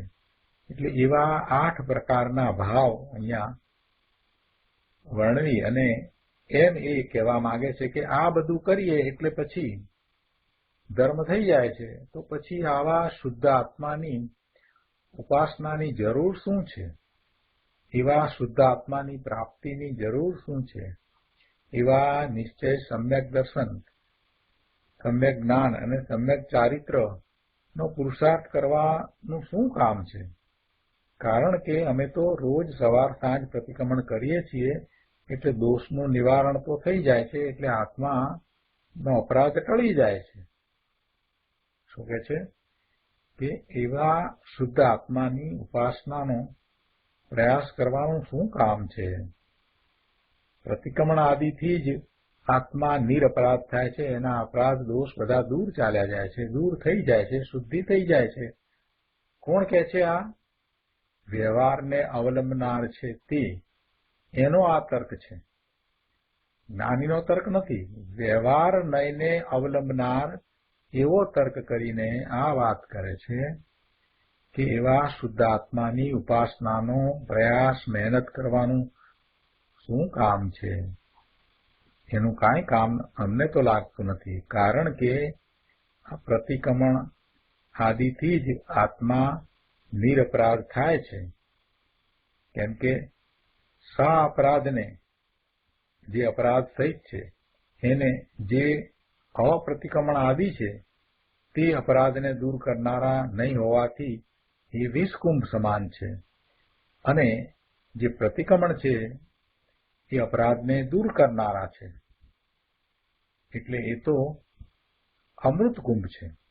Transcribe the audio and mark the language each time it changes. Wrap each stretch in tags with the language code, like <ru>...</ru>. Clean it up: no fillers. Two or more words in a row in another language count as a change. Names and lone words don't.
<gu>એટલે એવા 8 પ્રકારના ભાવ અહીંયા વર્ણવી અને એમ એ કહેવા માંગે છે કે આ બધું કરીએ એટલે પછી ધર્મ થઈ જાય છે। તો પછી આવા શુદ્ધ આત્માની ઉપાસનાની જરૂર શું છે? એવા શુદ્ધ આત્માની પ્રાપ્તિની જરૂર શું છે? એવા નિશ્ચય સમ્યક દર્શન, સમ્યક જ્ઞાન અને સમ્યક ચારિત્ર નો પુરુષાર્થ કરવાનું શું કામ છે? કારણ કે અમે તો રોજ સવાર સાંજ પ્રતિક્રમણ કરીએ છીએ એટલે દોષનું નિવારણ તો થઈ જાય છે, એટલે આત્માનો અપરાધ ટળી જાય છે। શું કહે છે કે એવા શુદ્ધ આત્માની ઉપાસનાનો પ્રયાસ કરવાનું શું કામ છે? પ્રતિક્રમણ આદિથી જ આત્મા નિરપરાધ થાય છે। એના અપરાધ દોષ બધા દૂર ચાલ્યા જાય છે, દૂર થઈ જાય છે, શુદ્ધિ થઈ જાય છે। કોણ કહે છે? આ વ્યવહારને અવલંબનાર છે તે એનો આ તર્ક છે, જ્ઞાનીનો તર્ક નથી। વ્યવહાર નયને અવલંબનાર એવો તર્ક કરીને આ વાત કરે છે કે એવા શુદ્ધ આત્માની ઉપાસનાનો પ્રયાસ મહેનત કરવાનું શું કામ છે? એનું કાંઈ કામ અમને તો લાગતું નથી। કારણ કે આ પ્રતિક્રમણ આદિથી જ આત્મા નિરપરાધ થાય છે। કેમ કે સા અપરાધ ને જે અપરાધ સહિત છે એને જે અપ્રતિક્રમણ આદિ છે તે અપરાધને દૂર કરનારા નહીં હોવાથી એ વિષકુંભ સમાન છે, અને જે પ્રતિક્રમણ છે એ અપરાધને દૂર કરનારા છે, એટલે એ તો અમૃત કુંભ છે.</gu>